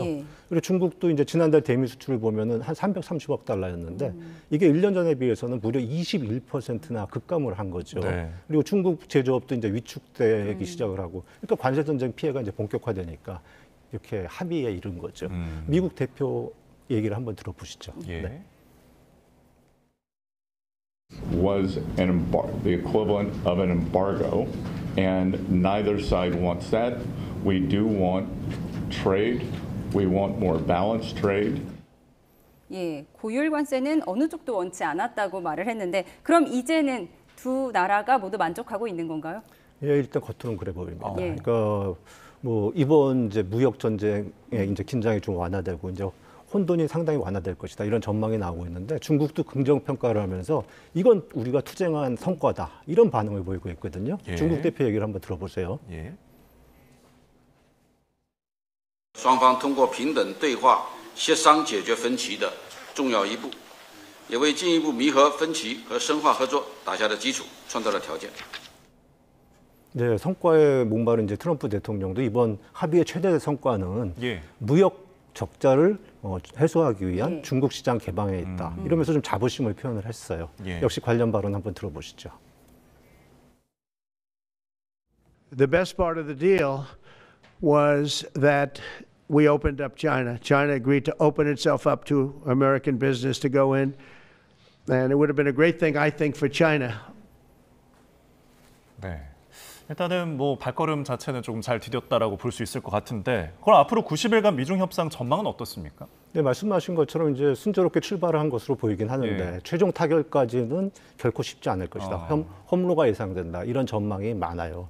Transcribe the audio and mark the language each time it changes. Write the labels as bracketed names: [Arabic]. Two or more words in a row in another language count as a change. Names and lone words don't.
[Korean] 그리고 중국도 이제 지난달 대미 수출을 보면은 한 330억 달러였는데 이게 1년 전에 비해서는 무려 21%나 급감을 한 거죠. 네. 그리고 중국 제조업도 이제 위축되기 시작을 하고, 그러니까 관세 전쟁 피해가 이제 본격화되니까 이렇게 합의에 이른 거죠. 미국 대표 얘기를 한번 들어보시죠. 네. [English] Was the equivalent of an embargo, and neither side wants that. We do want trade. We want more balanced trade. [Korean] 예, 고율 관세는 어느 쪽도 원치 않았다고 말을 했는데 그럼 이제는 두 나라가 모두 만족하고 있는 건가요? 예, 일단 겉으로는 그래 보입니다. 그러니까 뭐 이번 이제 무역 전쟁의 이제 긴장이 좀 완화되고 이제 혼돈이 상당히 완화될 것이다 이런 전망이 나오고 있는데 중국도 긍정 평가를 하면서 이건 우리가 투쟁한 성과다 이런 반응을 보이고 있거든요. 중국 대표 얘기를 한번 들어보세요. [Chinese] 双方通过平等对话协商解决分歧的重要一步，也为进一步弥合分歧和深化合作打下了基础，创造了条件。 [Korean] 네, 성과에 목마른 이제 트럼프 대통령도 이번 합의의 최대 성과는 무역 적자를 해소하기 위한 중국 시장 개방에 있다. 이러면서 좀 자부심을 표현을 했어요. 역시 관련 발언 한번 들어보시죠. [English] The best part of the deal was that we opened up China. China agreed to open itself up to American business to go in, and it would have been a great thing, I think, for China. [Korean] 네. 일단은 뭐 발걸음 자체는 조금 잘 디뎠다라고 볼 수 있을 것 같은데, 그럼 앞으로 90일간 미중 협상 전망은 어떻습니까? 네, 말씀하신 것처럼 이제 순조롭게 출발을 한 것으로 보이긴 하는데 최종 타결까지는 결코 쉽지 않을 것이다. 험로가 예상된다. 이런 전망이 많아요.